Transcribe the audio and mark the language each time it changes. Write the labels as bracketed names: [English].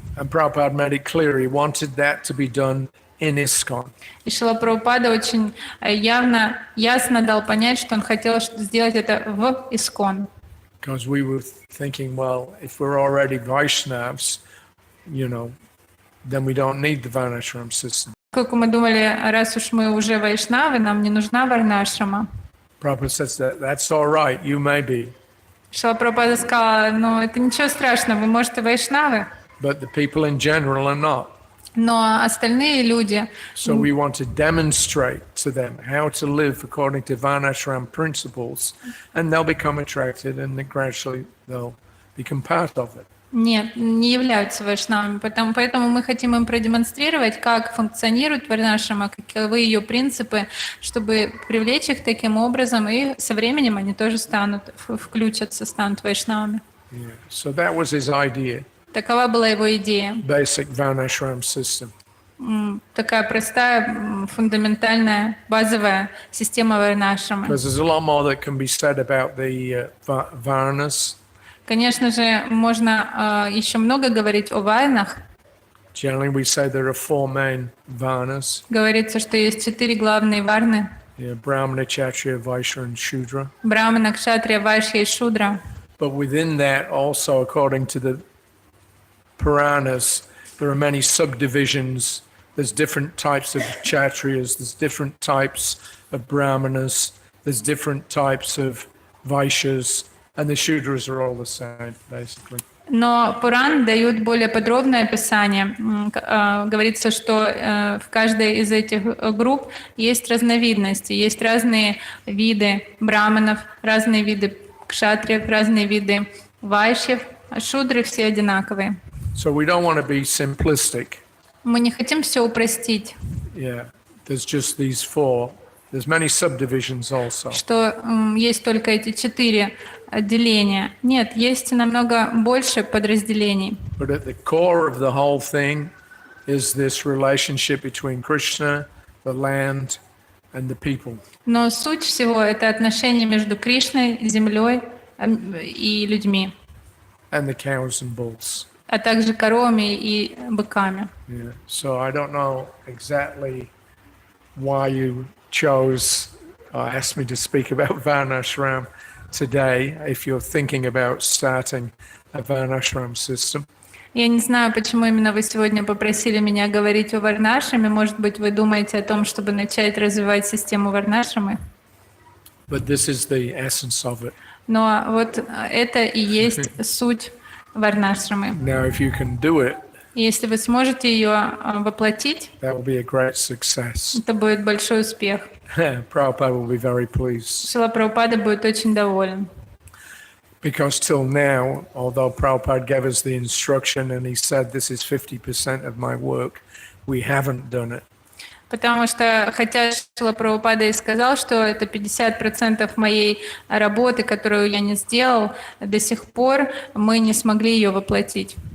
[English] And Prabhupada made it clear he wanted that to be done in ISKCON. [Russian] И Шила Прабхупада очень ясно дал понять, что он хотел сделать это в ИСККОН. [English] Because we were thinking, well, if we're already Vaishnavas, then we don't need the Varnashram system. [Russian] Поскольку мы думали, раз уж мы уже вайшнавы, нам не нужна Варнашрама. [English] Prabhupada says that's all right, you may be. [Russian] Шила Прабхупада сказала, это ничего страшного, вы, может, и вайшнавы, [English] But the people in general are not. [Russian] но остальные люди... [English] So we want to demonstrate to them how to live according to Varnashram principles, and they'll become attracted, and then gradually they'll become part of it. [Russian] Нет, не являются вайшнавами, поэтому мы хотим им продемонстрировать, как функционирует Варнашрама, каковы ее принципы, чтобы привлечь их таким образом, и со временем они тоже включатся, станут вайшнавами. [English] Yeah. So that was his idea. [Russian] Такова была его идея. [English] Basic Varnashram system. [Russian] Такая простая, фундаментальная, базовая система Варнашрамы. [English] Because there's a lot more that can be said about the Varnas. [Russian] Конечно же, можно еще много говорить о варнах. [English] Generally, we say there are 4 main Varnas. [Russian] Говорится, что есть 4 главные варны. [English] Yeah, Brahmana, Kshatriya, Vaishya, and Shudra. [Russian] Брахмана, Кшатрия, Вайшья и Шудра. [English] But within that, also according to the Puranas, there are many subdivisions. There's different types of Kshatriyas, there's different types of Brahmanas, there's different types of Vaishyas, and the Shudras are all the same, basically. [Russian] Но Пуран дают более подробное описание. Говорится, что в каждой из этих групп есть разновидности, есть разные виды браманов, разные виды кшатриев, разные виды вайшьев, а шудры все одинаковые. [English] So we don't want to be simplistic. [Russian] Мы не хотим все упростить. [English] Yeah, there's just these 4. There's many subdivisions also. [Russian] Что есть только эти 4 отделения. Нет, есть намного больше подразделений. [English] But at the core of the whole thing is this relationship between Krishna, the land, and the people. [Russian] Но суть всего — это отношение между Кришной, землей и людьми. [English] And the cows and bulls. [Russian] А также коровами и быками. [English] Yeah. So I don't know exactly why you chose or asked me to speak about Varnashram today, if you're thinking about starting a Varnashram system. [Russian] Я не знаю, почему именно вы сегодня попросили меня говорить о Варнашраме. Может быть, вы думаете о том, чтобы начать развивать систему Варнашрамы? [English] But this is the essence of it. [Russian] Но вот это и есть суть Варнашрамы. [English] Now, if you can do it, [Russian] Если вы сможете ее воплотить, [English] that will be a great success. [Russian] это будет большой успех. [English] Prabhupada will be very pleased. [Russian] Шила Прабхупада будет очень доволен. [English] Because till now, although Prabhupada gave us the instruction and he said this is 50% of my work, we haven't done it. [Russian] Потому что, хотя Шила Прабхупада и сказал, что это 50% моей работы, которую я не сделал, до сих пор мы не смогли ее воплотить.